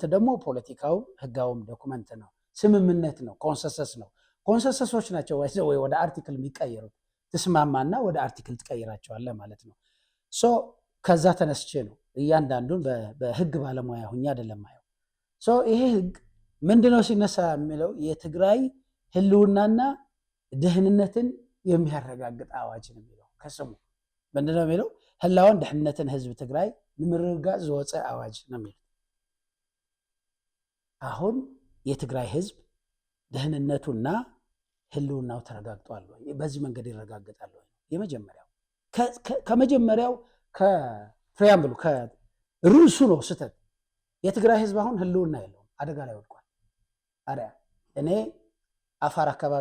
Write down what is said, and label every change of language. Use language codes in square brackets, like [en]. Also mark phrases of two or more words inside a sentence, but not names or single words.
[am] ደግሞ ፖለቲካው ህጋውም ዶክመንት ነው፣ ስምምነት ነው፣ ኮንሰንሰስ ነው። ኮንሰንሰሶች ናቸው ወይ ወደ አርቲክል የሚቀየሩት። ትስማማና ወደ አርቲክል ትቀይራቸዋለህ ማለት ነው። ከዛ ተነስቼ ነው እያንዳንዱን በህግ ባለሙያ ሁኛ አይደለም ማየው። ይሄ ህግ ምንድነው ሲነሳ የሚለው የትግራይ ህልውናና ደህንነትን የሚያረጋግጥ አዋጅ ነው የሚለው። ከስሙ ምንድነው የሚለው? [ti] ህላውን ደህንነትን ህዝብ ትግራይ ንምርጋጽ ዝወፀ [am] አዋጅ ነው የሚለው። አሁን የትግራይ ህዝብ ደህንነቱና ህልውናው ተረጋግጧል ወይ? በዚህ መንገድ ይረጋግጣል ወይ? ከመጀመሪያው ከፕሪያምብሉ ከርዕሱ ነው ስህተት። የትግራይ ህዝብ አሁን ህልውና የለውም፣ አደጋ ላይ ወድቋል። እኔ አፋር አካባቢ